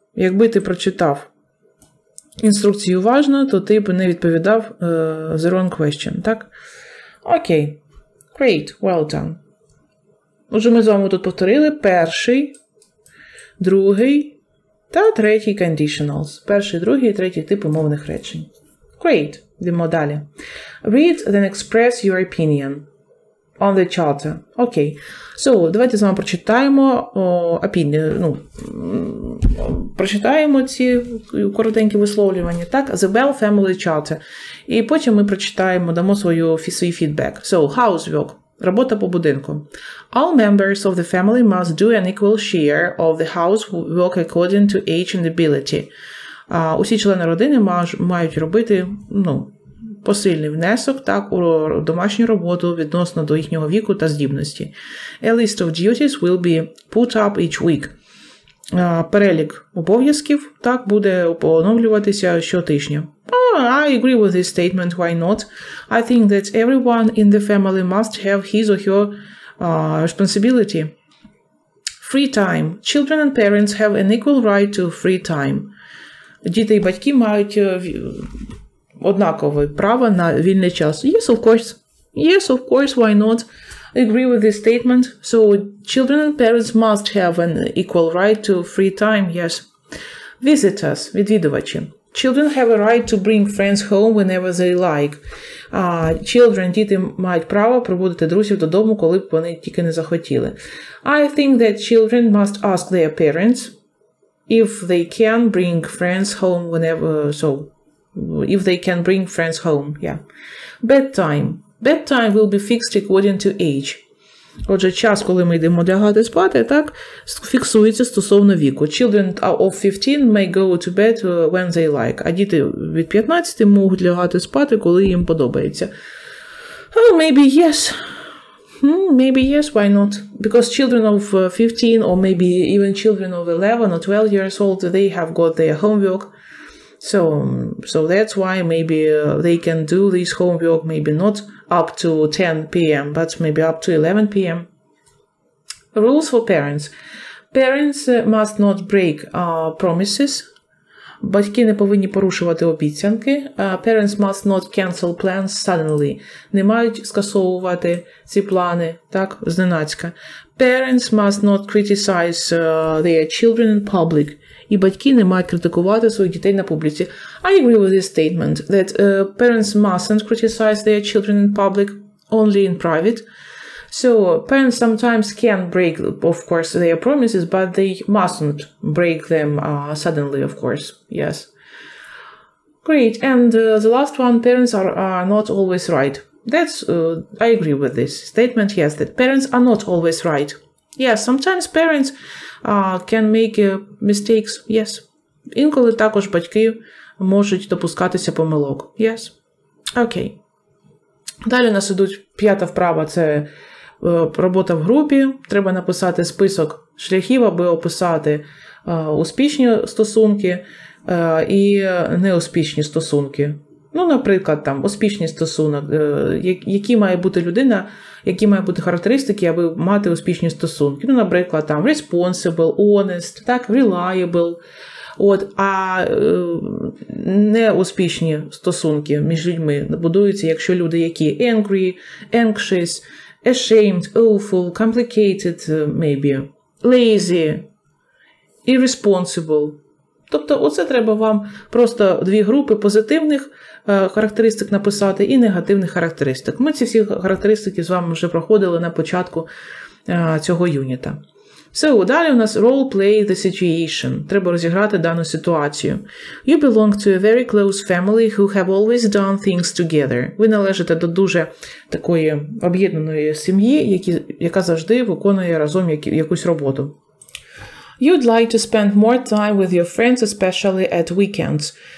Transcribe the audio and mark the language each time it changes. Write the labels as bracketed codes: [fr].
[uk] Якби ти прочитав інструкцію уважно, то ти б не відповідав [en] the wrong question, [uk] так? [en] Окей. Great. Well done. [uk] Отже, ми з вами тут повторили перший, другий та третій conditionals. Перший, другий і третій тип умовних речень. [en] Great. [uk] Йдемо далі. [en] Read, then express your opinion on the charter. [uk] Окей. So, давайте з вами прочитаємо прочитаємо ці коротенькі висловлювання. Так? [en] The Bell Family Charter. [uk] І потім ми прочитаємо, дамо свій фідбек. [en] So, housework. [uk] Робота по будинку. [en] All members of the family must do an equal share of the housework according to age and ability. [uk] Усі члени родини мають робити, посильний внесок, так, у домашню роботу відносно до їхнього віку та здібності. [en] A list of duties will be put up each week. [uk] перелік обов'язків, так, буде оновлюватися щотижня. [en] I agree with this statement, why not? I think that everyone in the family must have his or her responsibility. Free time. Children and parents have an equal right to free time. [uk] Діти і батьки мають однакове право на вільний час. [en] Yes, of course. Yes, of course, why not? I agree with this statement. So, children and parents must have an equal right to free time, yes. Visitors, [uk] відвідувачі. [en] Children have a right to bring friends home whenever they like. [uk] Children, діти мають право приводити друзів додому, коли б вони тільки не захотіли. [en] I think that children must ask their parents if they can bring friends home whenever, if they can bring friends home, yeah. Bedtime. Bedtime will be fixed according to age. [uk] Отже, час, коли ми йдемо лягати спати, так, фіксується стосовно віку. [en] Children of 15 may go to bed when they like. [uk] А діти від 15 можуть лягати спати, коли їм подобається. [en] Oh, maybe yes. Maybe yes, why not? Because children of 15 or maybe even children of 11 or 12 years old, they have got their homework. So that's why maybe they can do this homework, maybe not up to 10 p.m., but maybe up to 11 p.m. Rules for parents. Parents must not break promises. [uk] Батьки не повинні порушувати обіцянки. [en] Parents must not cancel plans suddenly. [uk] Не мають скасовувати ці плани, так, зненацька. [en] Parents must not criticize their children in public. [uk] І батьки не мають критикувати своїх дітей на публіці. [en] I agree with this statement that parents mustn't criticize their children in public, only in private. So parents sometimes can break, of course, their promises, but they mustn't break them suddenly, of course. Yes. Great. And the last one, parents are not always right. That's, I agree with this statement, yes, that parents are not always right. Yes, sometimes parents can make mistakes, yes. [uk] Інколи також батьки можуть допускатися помилок. [en] Yes. [uk] Окей. Далі у нас ідуть 5-та вправа, це робота в групі. Треба написати список шляхів, аби описати успішні стосунки і неуспішні стосунки. Ну, наприклад, там, успішний стосунок, які має бути людина, які мають бути характеристики, аби мати успішні стосунки. Ну, наприклад, там, [en] responsible, honest, [uk] так, reliable. А неуспішні стосунки між людьми будуються, якщо люди, які [en] angry, anxious, ashamed, awful, complicated, maybe, lazy, irresponsible. [uk] Тобто, оце треба вам просто 2 групи позитивних характеристик написати і негативних характеристик. Ми ці всі характеристики з вами вже проходили на початку цього юніта. [en] So, [uk] далі у нас [en] role play the situation. [uk] Треба розіграти дану ситуацію. [en] You belong to a very close family who have always done things together. [uk] Ви належите до дуже такої об'єднаної сім'ї, яка завжди виконує разом якусь роботу. [en] You'd like to spend more time with your friends, especially at weekends.